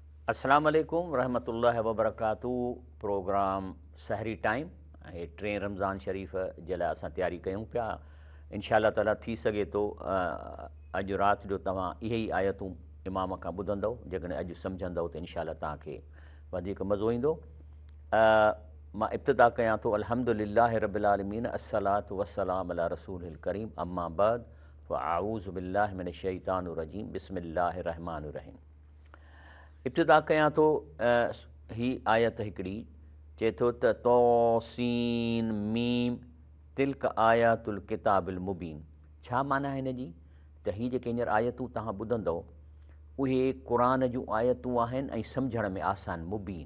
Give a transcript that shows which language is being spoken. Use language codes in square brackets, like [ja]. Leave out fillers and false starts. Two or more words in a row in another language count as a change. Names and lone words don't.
[ar] السلام عليكم رحمة الله و بركاته. [sd] प्रोग्राम सहरी टाइम ऐं 3 रमज़ान शरीफ़ जे लाइ असां तयारी कयूं पिया। [ar] إن شاء الله تعالى [sd] थी सघे थो अॼु राति जो तव्हां इहे ई आयतूं इमाम खां ॿुधंदव। जेकॾहिं अॼु सम्झंदव त [ar] إن شاء الله [sd] तव्हांखे वधीक मज़ो ईंदो। मां इब्तिदा कयां थो [ar] الحمد لله رب العالمين الصلاة والسلام على الرسول الكريم أما بعد و أعوذ بالله من الشيطان الرجيم بسم الله الرحمن الرحيم. [sd] इब्तिदा कयां थो ही आयत हिकिड़ी चए थो त [ar] طسم تلك آيات الكتاب المبين. [sd] छा माना आहे हिन जी? त हीअ जेके हींअर आयतूं तव्हां ॿुधंदव उहे क़ुर जूं आयतूं आहिनि ऐं सम्झण में आसान मुबीन।